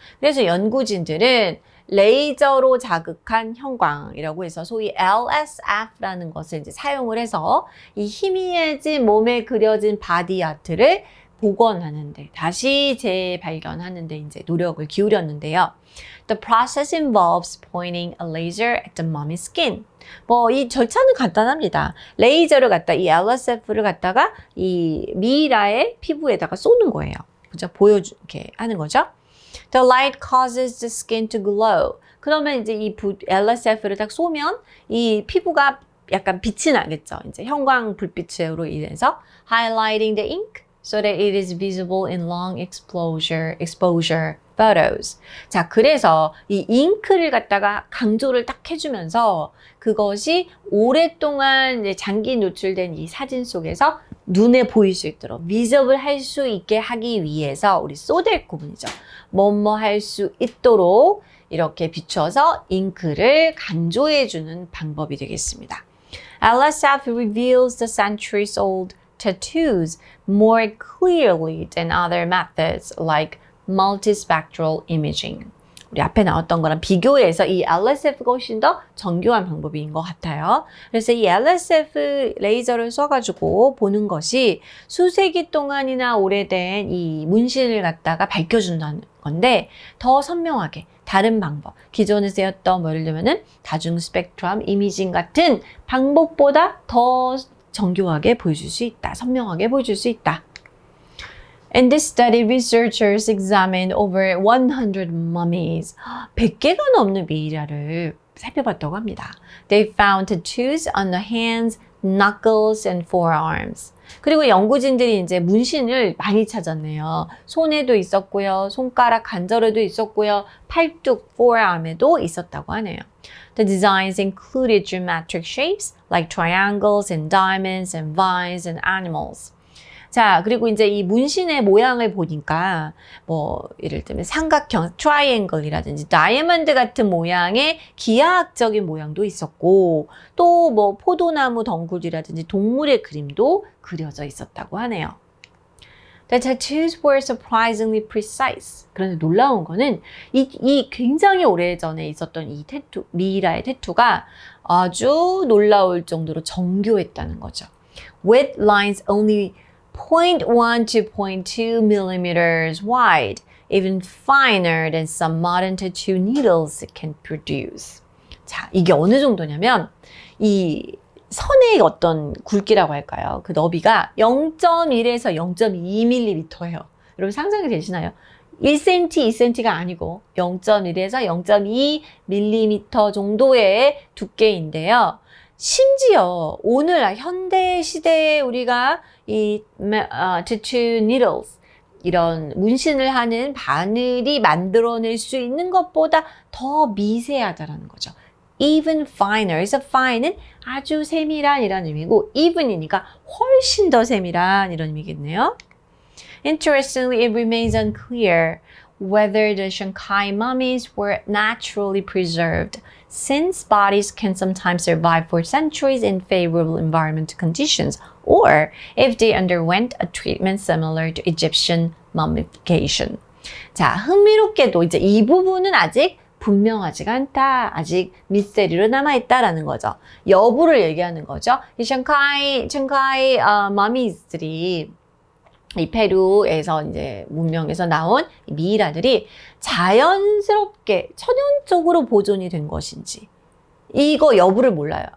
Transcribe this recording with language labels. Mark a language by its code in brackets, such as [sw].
[ko] 그래서 연구진들은 레이저로 자극한 형광이라고 해서 소위 LSF라는 것을 이제 사용을 해서 이 희미해진 몸에 그려진 바디 아트를 복원하는데 다시 재발견하는데 이제 노력을 기울였는데요. [en] The process involves pointing a laser at the mummy's skin. [ko] 이 절차는 간단합니다. 레이저를 갖다 이 LSF를 갖다가 이 미이라의 피부에다가 쏘는 거예요. 그죠? 이렇게 하는 거죠. [en] The light causes the skin to glow. [ko] 그러면 이제 이 LSF를 딱 쏘면 이 피부가 약간 빛이 나겠죠. 이제 형광 불빛으로 인해서 [en] highlighting the ink. So that it is visible in long exposure photos. [ko] 자, 그래서 이 잉크를 갖다가 강조를 딱 해주면서 그것이 오랫동안 이제 장기 노출된 이 사진 속에서 눈에 보일 수 있도록 visible을 할 수 있게 하기 위해서 우리 so that 구문이죠. 뭐뭐 할 수 있도록 이렇게 비춰서 잉크를 강조해주는 방법이 되겠습니다. [en] LSF reveals the centuries-old tattoos more clearly than other methods like multispectral imaging. [ko] 우리 앞에 나왔던 거랑 비교해서 이 LSF가 훨씬 더 정교한 방법인 것 같아요. 그래서 이 LSF 레이저를 써가지고 보는 것이 수세기 동안이나 오래된 이 문신을 갖다가 밝혀준다는 건데 더 선명하게 다른 방법, 기존에 쓰였던 예를 들면은 다중 스펙트럼 이미징 같은 방법보다 더 정교하게 보여줄 수 있다, 선명하게 보여줄 수 있다. [en] In this study, researchers examined over 100 mummies. [ko] 100개가 넘는 미이라를 살펴봤다고 합니다. [en] They found tattoos on the hands, knuckles, and forearms. [ko] 그리고 연구진들이 이제 문신을 많이 찾았네요. 손에도 있었고요, 손가락 관절에도 있었고요, 팔뚝, forearm에도 있었다고 하네요. [en] The designs included geometric shapes like triangles and diamonds and vines and animals. [ko] 자, 그리고 이제 이 문신의 모양을 보니까 뭐 예를 들면 삼각형, 트라이앵글이라든지 다이아몬드 같은 모양의 기하학적인 모양도 있었고 또 뭐 포도나무 덩굴이라든지 동물의 그림도 그려져 있었다고 하네요. [en] The tattoos were surprisingly precise. [ko] 그런데 놀라운 거는 이 굉장히 오래전에 있었던 이 태투, 미이라의 태투가 아주 놀라울 정도로 정교했다는 거죠. [en] With lines only 0.1 to 0.2 millimeters wide, even finer than some modern tattoo needles can produce. [ko] 자, 이게 어느 정도냐면 이 선의 어떤 굵기라고 할까요? 그 너비가 0.1에서 0.2mm예요. 여러분 상상이 되시나요? 1cm, 2cm가 아니고 0.1에서 0.2mm 정도의 두께인데요. 심지어 오늘 현대 시대에 우리가 이 tattoo needles 이런 문신을 하는 바늘이 만들어낼 수 있는 것보다 더 미세하다라는 거죠. [en] Even finer. [ko] 그래서 fine은 아주 세밀한이라는 의미고 even이니까 훨씬 더 세밀한 이런 의미겠네요. [en] Interestingly, it remains unclear whether the Shanghai mummies were naturally preserved, since bodies can sometimes survive for centuries in favorable environmental conditions, or if they underwent a treatment similar to Egyptian mummification. [ko] 자, 흥미롭게도 이제 이 부분은 아직 분명하지가 않다. 아직 미스테리로 남아있다라는 거죠. 여부를 얘기하는 거죠. 이 샹카이 머미들이 이 페루에서 이제 문명에서 나온 미이라들이 자연스럽게 천연적으로 보존이 된 것인지 이거 여부를 몰라요.